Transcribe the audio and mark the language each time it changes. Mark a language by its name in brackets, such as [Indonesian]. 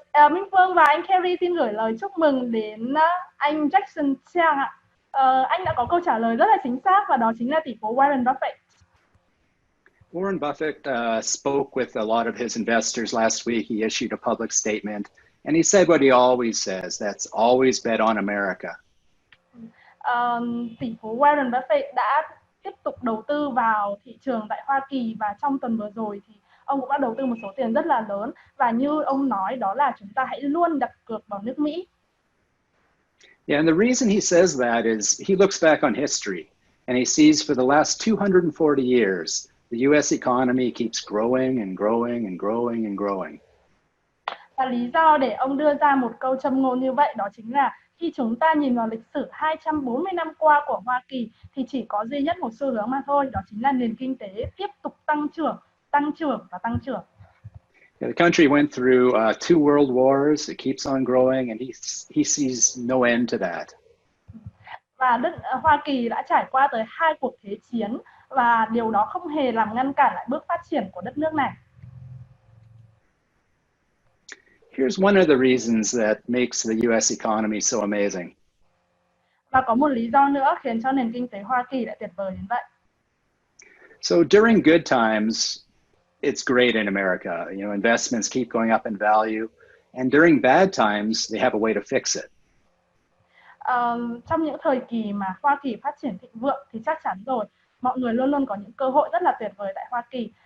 [Vietnamese] Minh Phương và anh Kerry xin gửi lời chúc mừng đến anh Jackson Chang ạ. Anh đã có câu trả lời rất là chính xác và đó chính là tỷ phú Warren Buffett. [English] Warren Buffett spoke with a lot of his investors last week. He issued a public statement, and he said what he always says, that's always bet on America. [Vietnamese] Tỷ phú Warren Buffett đã tiếp tục đầu tư vào thị trường tại Hoa Kỳ và trong tuần vừa rồi thì ông cũng đã đầu tư một số tiền rất là lớn và như ông nói đó là chúng ta hãy luôn đặt cược vào nước Mỹ. [English] Yeah, and the reason he says that is he looks back on history and he sees for the last 240 years the US economy keeps growing and growing and growing and growing. [Vietnamese] Và lý do để ông đưa ra một câu châm ngôn như vậy đó chính là khi chúng ta nhìn vào lịch sử 240 năm qua của Hoa Kỳ thì chỉ có duy nhất một xu hướng mà thôi, đó chính là nền kinh tế tiếp tục tăng trưởng và tăng trưởng. [English] The country went through two world wars. It keeps on growing, and he sees no end to that. [Vietnamese] Và Hoa Kỳ đã trải qua tới 2 cuộc thế chiến và điều đó không hề làm ngăn cản lại bước phát triển của đất nước này. [English] Here's one of the reasons that makes the US economy so amazing. [Vietnamese] Và có một lý do nữa khiến cho nền kinh tế Hoa Kỳ lại tuyệt vời đến vậy. [English] So during good times, it's great in America. You know, investments keep going up in value, and during bad times, they have a way to fix it. [Vietnamese] Trong những thời kỳ mà Hoa Kỳ phát triển thịnh vượng thì chắc chắn rồi, mọi người luôn luôn có những cơ hội rất là tuyệt vời tại Hoa Kỳ.